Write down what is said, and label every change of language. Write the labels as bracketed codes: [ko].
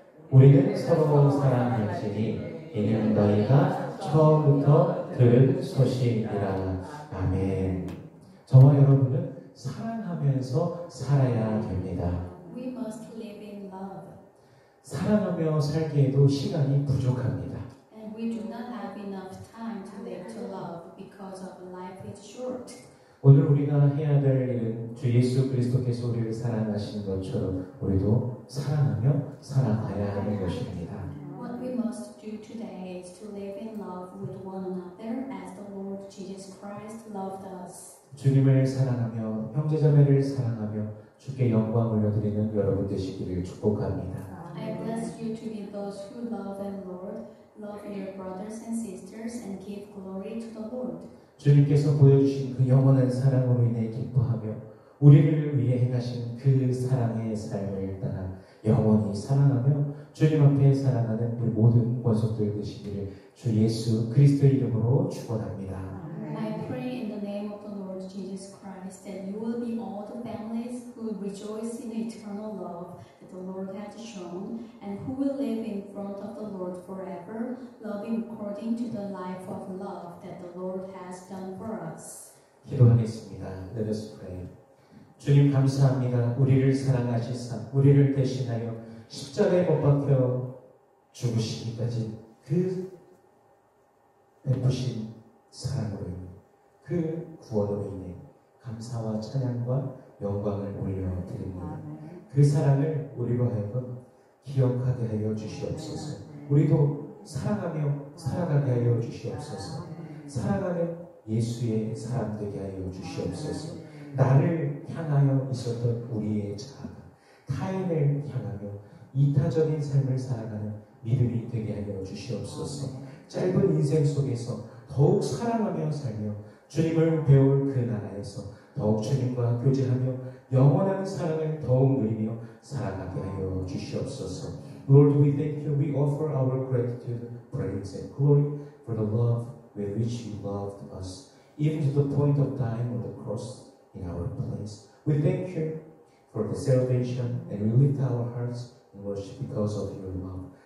[ko] 우리는 서로 사랑할지니 이는 너희가 처음부터 들은 소식이라. 아멘. 저와 여러분은 사랑하면서 살아야 됩니다. [en] We must live in love. [ko] 사랑하며 살기에도 시간이 부족합니다. [en] And we do not have enough time to live to love because of life is short. [ko] 오늘 우리가 해야 될 일은 주 예수 그리스도께서 우리를 사랑하신 것처럼 우리도 사랑하며 살아가야 하는 것입니다. [en] What we must do today is to live in love with one another as the Lord Jesus Christ loved us. [ko] 주님을 사랑하며 형제자매를 사랑하며 주께 영광 올려드리는 여러분 되시기를 축복합니다. [en] I bless you to be those who love and Lord, love your brothers and sisters and give glory to the Lord. [ko] 주님께서 보여주신 그 영원한 사랑으로 인해 기뻐하며 우리를 위해 행하신 그 사랑의 삶을 따라 영원히 사랑하며 주님 앞에 살아가는 우리 모든 권속들 되시기를 주 예수 그리스도의 이름으로 축원합니다. [en] I pray in the name of the Lord Jesus Christ that you will be all the families who rejoice in the eternal love that the Lord has shown and who will live in front of the Lord forever, loving according to the life of love that the Lord has done for us. [ko] 기도하겠습니다. [en] Let us pray. [ko] 주님 감사합니다. 우리를 사랑하시사 우리를 대신하여 십자가에 못 박혀 죽으시기까지 그 베푸신 사랑으로 인해 그 구원으로 인해 감사와 찬양과 영광을 올려드립니다. 그 사랑을 우리로 하여금 기억하게 하여 주시옵소서. 우리도 사랑하며 살아가게 하여 주시옵소서. 사랑하는 예수의 사람 되게 하여 주시옵소서. 나를 향하여 있었던 우리의 자아가 타인을 향하며 이타적인 삶을 살아가는 믿음이 되게 하여 주시옵소서. 짧은 인생 속에서 더욱 사랑하며 살며 주님을 배울 그 나라에서 더욱 주님과 교제하며 영원한 사랑을 더욱 누리며 살아가게 하여 주시옵소서. [en] Lord, we thank you. We offer our gratitude, praise, and glory for the love with which you loved us, even to the point of dying on the cross in our place. We thank you for the salvation, and we lift our hearts in worship because of your love.